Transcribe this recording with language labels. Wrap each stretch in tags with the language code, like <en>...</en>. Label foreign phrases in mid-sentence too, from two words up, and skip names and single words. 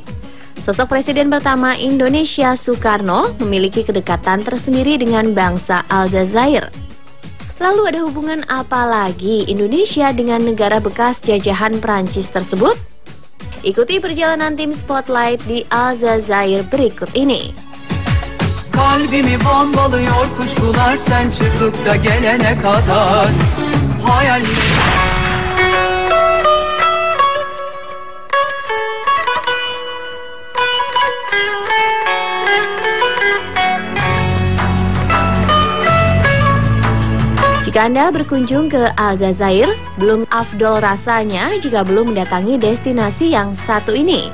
<id>Sosok Presiden pertama Indonesia, Soekarno, memiliki kedekatan tersendiri dengan bangsa Aljazair. Lalu ada hubungan apa lagi Indonesia dengan negara bekas jajahan Prancis tersebut? Ikuti perjalanan tim Spotlight di Aljazair berikut ini.</id> <tr>Kalbimi bombalıyor kuşkular sen çıkıp da gelene kadar hayallerim.</tr> <id>Jika Anda berkunjung ke Aljazair, belum afdol rasanya jika belum mendatangi destinasi yang satu ini.</id>